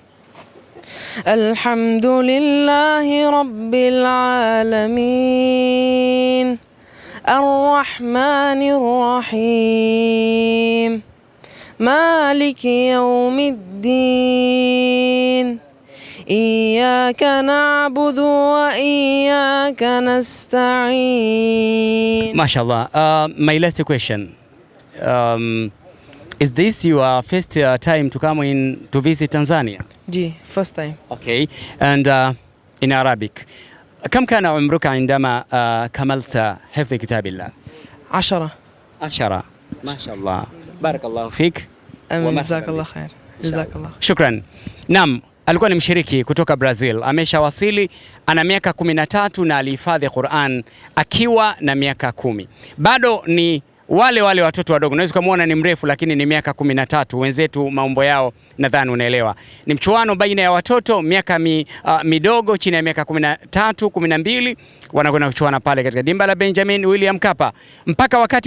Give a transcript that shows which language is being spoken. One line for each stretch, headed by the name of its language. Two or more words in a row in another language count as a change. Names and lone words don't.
Arabic: الحمد لله رب العالمين الرحمن الرحيم مالك يوم الدين إياك نعبد وإياك نستعين. ما شاء الله.
English: My last question. Is this your first time to come in to visit Tanzania? جي first time. Okay. And in Arabic,
Arabic: كم كان عمرك عندما كملت حفظ كتاب الله؟ 10. 10. ما شاء الله. بارك الله فيك. جزاك الله خير. جزاك الله. Shukran.
Swahili: Naam, alikuwa ni mshiriki kutoka Brazil. Ameshawasili, ana miaka 13 na alihifadhi Qur'an akiwa na miaka 10. Bado ni wale watoto wadogo. Unaweza kumuona ni mrefu lakini ni miaka 13. Wenzetu maumbo yao nadhani unaelewa. Ni mchuano baina ya watoto miaka midogo chini ya miaka 13, 12 wanakwenda kuchuana pale katika dimba la Benjamin William Mkapa.